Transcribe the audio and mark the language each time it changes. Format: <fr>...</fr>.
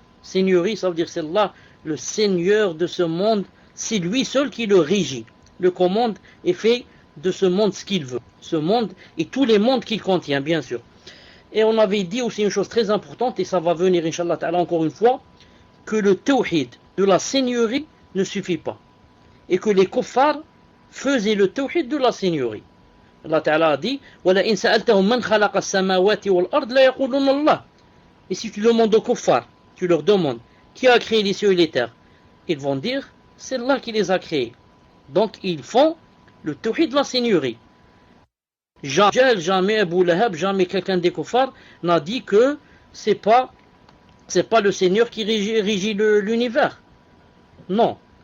<fr>Seigneurie, ça veut dire c'est Allah, le Seigneur de ce monde, c'est lui seul qui le régit, le commande et fait de ce monde ce qu'il veut. Ce monde et tous les mondes qu'il contient, bien sûr. Et on avait dit aussi une chose très importante, et ça va venir, Inch'Allah Ta'ala, encore une fois, que le tawhid de la seigneurie ne suffit pas. Et que les kuffars faisaient le tawhid de la seigneurie. Allah Ta'ala a dit</fr> <ar>وَلَئِنْ سَأَلْتَهُمْ مَنْ خَلَقَ السَّمَاوَاتِ وَالْأَرْضِ لَيَقُولُنَّ اللَّهُ.</ar> <fr>Et si tu demandes aux kuffars, tu leur demandes qui a créé les cieux et les terres, ils vont dire c'est Allah qui les a créés. Donc ils font le tawhid de la seigneurie. Jamais Abu Lahab, jamais quelqu'un des kuffars n'a dit que c'est pas le Seigneur qui régit l'univers. Non.</fr>